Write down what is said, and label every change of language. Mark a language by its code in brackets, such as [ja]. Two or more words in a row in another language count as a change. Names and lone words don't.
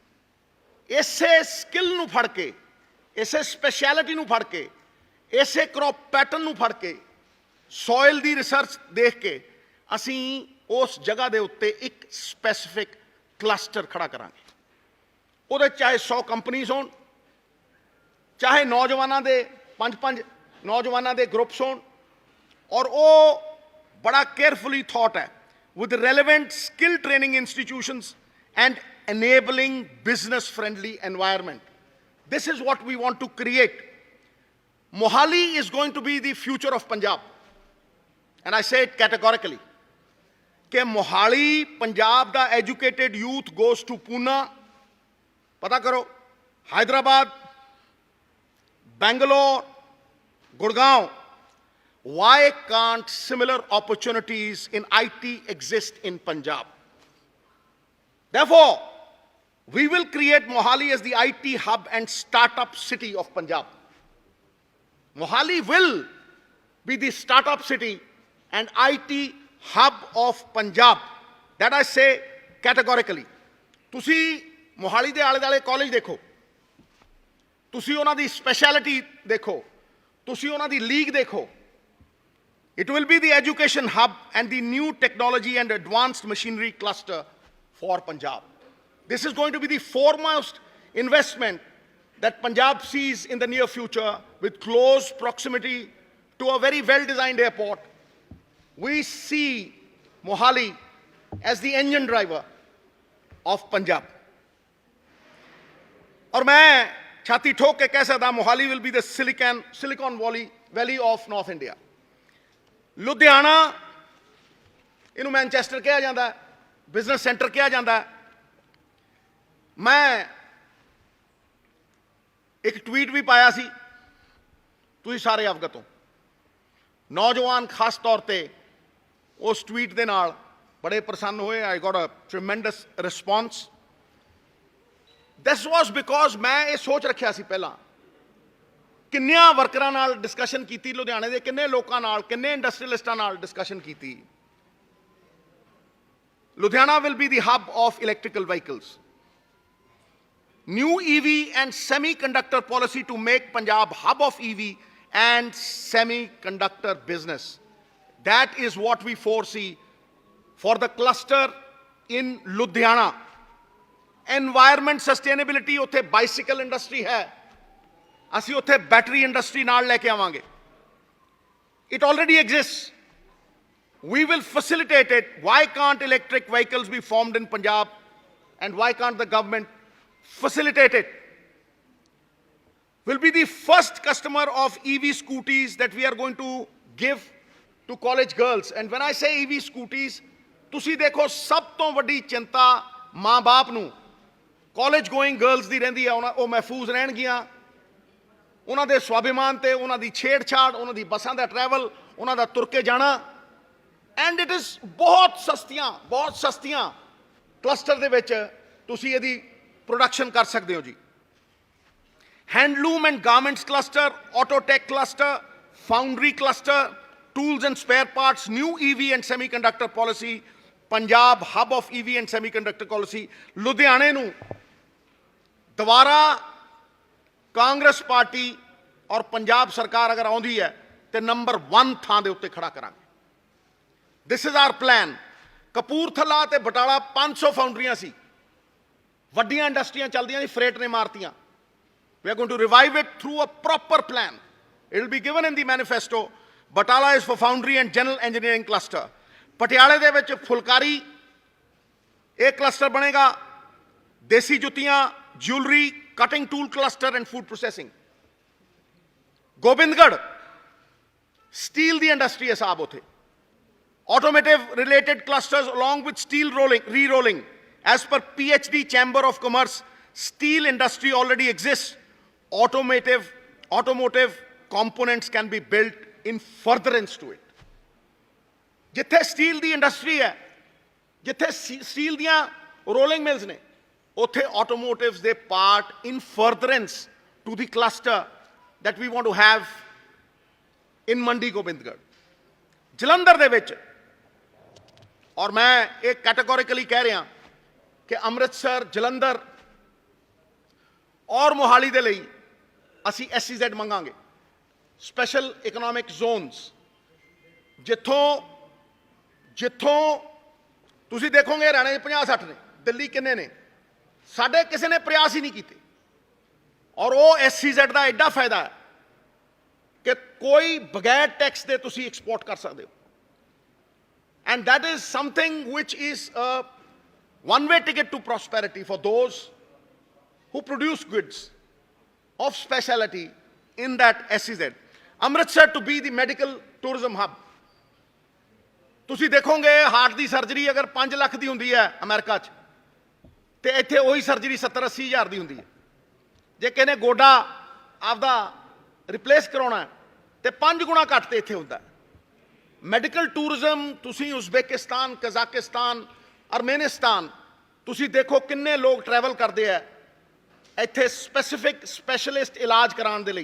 [pa] ਇਸੇ ਸਕਿੱਲ ਨੂੰ ਫੜ ਕੇ, ਇਸੇ ਸਪੈਸ਼ਲਿਟੀ ਨੂੰ ਫੜ ਕੇ, ਇਸੇ [en] crop pattern [pa] ਨੂੰ ਫੜ ਕੇ, ਸੋਇਲ ਦੀ ਰਿਸਰਚ ਦੇਖ ਕੇ ਅਸੀਂ ਉਸ ਜਗ੍ਹਾ ਦੇ ਉੱਤੇ ਇੱਕ [en] specific cluster [pa] ਖੜਾ ਕਰਾਂਗੇ। ਉਹਦੇ ਚਾਹੇ 100 ਕੰਪਨੀਜ਼ ਹੋਣ, ਚਾਹੇ ਨੌਜਵਾਨਾਂ ਦੇ 5-5 ਨੌਜਵਾਨਾਂ ਦੇ ਗਰੁੱਪਸ ਹੋਣ, ਔਰ ਉਹ ਬੜਾ [en] carefully thought [pa] ਹੈ [en] with relevant skill training institutions and enabling business friendly environment. This is what we want to create. Mohali is going to be the future of Punjab, and I say it categorically [pa] ਕਿ ਮੋਹਾਲੀ ਪੰਜਾਬ ਦਾ [en] educated youth goes to Poona, [pa] ਪਤਾ ਕਰੋ, [en] ਹੈਦਰਾਬਾਦ, ਬੈਂਗਲੋਰ, ਗੁੜਗਾਂਵ। Why can't similar opportunities in IT exist in Punjab? Therefore, we will create Mohali as the IT hub and startup city of Punjab. Mohali will be the startup city and IT hub of Punjab. That I say categorically. [pa] ਤੁਸੀਂ ਮੋਹਾਲੀ ਦੇ ਆਲੇ ਦੁਆਲੇ ਕਾਲਜ ਦੇਖੋ, ਤੁਸੀਂ ਉਹਨਾਂ ਦੀ ਸਪੈਸ਼ਲਿਟੀ ਦੇਖੋ, ਤੁਸੀਂ ਉਹਨਾਂ ਦੀ ਲੀਗ ਦੇਖੋ। [en] It will be the education hub and the new technology and advanced machinery cluster for Punjab. This is going to be the foremost investment that Punjab sees in the near future, with close proximity to a very well-designed airport. We see Mohali as the engine driver of Punjab. [hi] और मैं छाती ठोक के कह सकता मोहाली [en] will be the Silicon Valley of North India. [pa] ਲੁਧਿਆਣਾ, ਇਹਨੂੰ ਮੈਨਚੈਸਟਰ ਕਿਹਾ ਜਾਂਦਾ, [en] business center [pa] ਕਿਹਾ ਜਾਂਦਾ। ਮੈਂ ਇੱਕ ਟਵੀਟ ਭੀ ਪਾਇਆ ਸੀ, ਤੁਸੀਂ ਸਾਰੇ ਅਵਗਤ ਹੋ। ਨੌਜਵਾਨ ਖ਼ਾਸ ਤੌਰ ਪੇ ਉਸ ਟਵੀਟ ਦੇ ਨਾਲ ਬੜੇ ਪ੍ਰਸੰਨ ਹੋਏ। [en] I got a tremendous response. this was because [pa] ਮੈਂ ਏ ਸੋਚ ਰੱਖਿਆ ਸੀ ਪਹਿਲਾ, ਕਿੰਨੀਆਂ ਵਰਕਰਾਂ ਨਾਲ ਡਿਸਕਸ਼ਨ ਕੀਤੀ, ਲੁਧਿਆਣੇ ਦੇ ਕਿੰਨੇ ਲੋਕਾਂ ਨਾਲ, ਕਿੰਨੇ ਇੰਡਸਟ੍ਰੀਲਿਸਟਾਂ ਨਾਲ ਡਿਸਕਸ਼ਨ ਕੀਤੀ। [en] Ludhiana will be the hub of electrical vehicles. New EV and semiconductor policy to make Punjab hub of EV and semiconductor business. That is what we foresee for the cluster in Ludhiana. Environment sustainability, [pa] ਉੱਥੇ [en] bicycle industry [pa] ਹੈ, ਅਸੀਂ ਉੱਥੇ [en] battery industry [pa] ਨਾਲ ਲੈਕੇ ਆਵਾਂਗੇ. [en] It already exists. We will facilitate it. Why can't electric vehicles be formed in Punjab? And why can't the government facilitate it? We'll be the first customer of EV scooties that we are going to give to college girls. And when I say EV scooties, [pa] ਤੁਸੀਂ ਦੇਖੋ ਸਭ ਤੋਂ ਵੱਡੀ ਚਿੰਤਾ ਮਾਂ-ਬਾਪ ਨੂੰ [en] college going girls [pa] ਦੀ ਰਹਿੰਦੀ ਹੈ। ਉਹ ਮਹਿਫੂਜ਼ ਰਹਿਣਗੀਆਂ, ਉਹਨਾਂ ਦੇ ਸਵਾਭਿਮਾਨ ਤੇ ਉਹਨਾਂ ਦੀ ਛੇੜਛਾੜ, ਉਹਨਾਂ ਦੀ ਬੱਸਾਂ ਦਾ ਟਰੈਵਲ, ਉਹਨਾਂ ਦਾ ਤੁਰ ਕੇ ਜਾਣਾ। [en] and it is [pa] ਬਹੁਤ ਸਸਤੀਆਂ ਕਲਸਟਰ ਦੇ ਵਿੱਚ ਤੁਸੀਂ ਇਹਦੀ ਪ੍ਰੋਡਕਸ਼ਨ ਕਰ ਸਕਦੇ ਹੋ ਜੀ। [en] Handloom and garments cluster, autotech cluster, foundry cluster, tools and spare parts, new EV and semiconductor policy, Punjab hub of EV and semiconductor policy. [pa] ਲੁਧਿਆਣੇ ਨੂੰ ਦੋਬਾਰਾ ਕਾਂਗਰਸ ਪਾਰਟੀ ਔਰ ਪੰਜਾਬ ਸਰਕਾਰ ਅਗਰ ਆਉਂਦੀ ਹੈ ਤੋ ਨੰਬਰ 1 ਥਾਂ ਦੇ ਉੱਤੇ ਖੜਾ ਕਰਾਂਗੇ। [en] This is our plan. [pa] ਕਪੂਰਥਲਾ ਤੇ ਬਟਾਲਾ 500 ਫਾਊਂਡਰੀਆਂ ਸੀ, ਵੱਡੀਆਂ ਇੰਡਸਟਰੀਆਂ ਚੱਲਦੀਆਂ ਸੀ, ਫ੍ਰੇਟ ਨੇ ਮਾਰਤੀਆਂ। [en] We are going to revive it through a proper plan. It will be given in the manifesto. Batala is for foundry and general engineering cluster. [pa] ਪਟਿਆਲਾ ਦੇ ਵਿੱਚ ਫੁਲਕਾਰੀ ਇੱਕ ਕਲਸਟਰ ਬਣੇਗਾ, ਦੇਸੀ ਜੁੱਤੀਆਂ, [en] jewelry, cutting tool cluster and food processing. [pa] ਗੋਬਿੰਦਗੜ੍ਹ ਸਟੀਲ ਦੀ ਇੰਡਸਟਰੀ ਹੈ ਸਾਬ ਉੱਥੇ. [en] Automotive related clusters along with steel rolling, re-rolling. As per PhD Chamber of Commerce, steel industry already exists. Automotive components can be built in furtherance to it. [pa] ਜਿੱਥੇ ਸਟੀਲ ਦੀ ਇੰਡਸਟਰੀ ਹੈ, ਜਿੱਥੇ ਸਟੀਲ ਦੀਆਂ ਰੋਲਿੰਗ ਮਿੱਲਸ ਨੇ, ਉੱਥੇ ਆਟੋਮੋਟਿਵਸ ਦੇ ਪਾਰਟ [en] in furtherance to the cluster that we want to have in [pa] मंडी गोबिंदगढ़। ਜਲੰਧਰ ਦੇ ਵਿੱਚ, ਔਰ ਮੈਂ ਇੱਕ ਕੈਟੇਗੋਰੀਕਲੀ ਕਹਿ ਰਿਹਾ ਕਿ ਅੰਮ੍ਰਿਤਸਰ, ਜਲੰਧਰ ਔਰ ਮੋਹਾਲੀ ਦੇ ਲਈ ਅਸੀਂ SEZ ਮੰਗਾਂਗੇ, [en] special economic zones, [pa] ਜਿੱਥੋਂ ਤੁਸੀਂ ਦੇਖੋਗੇ ਹਰਿਆਣੇ 50-60 ਨੇ, ਦਿੱਲੀ ਕਿੰਨੇ ਨੇ, ਸਾਡੇ ਕਿਸੇ ਨੇ ਪ੍ਰਯਾਸ ਹੀ ਨਹੀਂ ਕੀਤੇ। ਔਰ ਉਹ SEZ ਦਾ ਐਡਾ ਫਾਇਦਾ ਹੈ ਕਿ ਕੋਈ ਬਗੈਰ ਟੈਕਸ ਦੇ ਤੁਸੀਂ ਐਕਸਪੋਰਟ ਕਰ ਸਕਦੇ ਹੋ। [en] and that is something which is a one way ticket to prosperity for those who produce goods of speciality in that SEZ. Amritsar to be the medical tourism hub. [pa] ਤੁਸੀਂ ਦੇਖੋਗੇ ਹਾਰਟ ਦੀ ਸਰਜਰੀ ਅਗਰ 5 ਲੱਖ ਦੀ ਹੁੰਦੀ ਹੈ ਅਮਰੀਕਾ 'ਚ, ਤੇ ਇੱਥੇ ਉਹੀ ਸਰਜਰੀ 70-80 ਹਜ਼ਾਰ ਦੀ ਹੁੰਦੀ ਹੈ। ਜੇ ਕਿਸੇ ਨੇ ਗੋਡਾ ਆਪਦਾ ਰਿਪਲੇਸ ਕਰਾਉਣਾ ਤੇ 5 ਗੁਣਾ ਘੱਟ ਤੇ ਇੱਥੇ ਹੁੰਦਾ। [en] medical tourism [pa] ਤੁਸੀਂ ਉਜ਼ਬੇਕਿਸਤਾਨ, ਕਜ਼ਾਕਿਸਤਾਨ, ਅਰਮੇਨਿਸਤਾਨ ਤੁਸੀਂ ਦੇਖੋ ਕਿੰਨੇ ਲੋਕ ਟਰੈਵਲ ਕਰਦੇ ਆ ਇੱਥੇ [en] specific specialist [pa] ਇਲਾਜ ਕਰਾਉਣ ਦੇ ਲਈ।